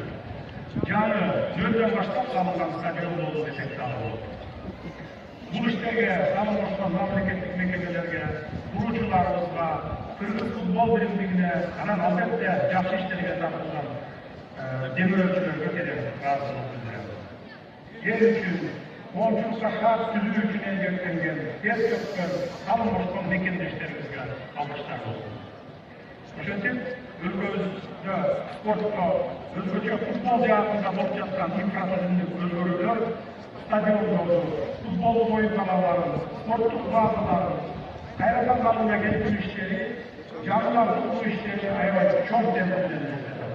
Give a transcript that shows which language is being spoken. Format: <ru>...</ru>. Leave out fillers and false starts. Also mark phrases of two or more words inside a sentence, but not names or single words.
<ky>Жаңы нөлдөн баштап салынган стадион болду десек дагы болот. Бул иштерге салым кошкон мамлекеттик мекемелерге, куруучуларыбызга, Кыргыз футбол биримдигине, анан албетте жакшы иштерге тартылган демөөрчүлөргө керек ыраазычылык билдирем.</ky> <kk>ел үшін, оншылыққа шарт түзу үшін еңбектенген, тер төккен, қалың ұшқан мекендестерімізге алғыстар болсын.</kk> <ky>Ошентип, өлкөбүздө спортко өзгөчө футбол жаатында болуп жаткан инфратүрүндүк өзгөрүүлөр, стадиондорду, футбол оюнканаларын, спорттук базаларын кайрадан калыбына келтирүү иштери, жаңылар куруу иштери аябай чоң темпо менен жүрүп.</ky>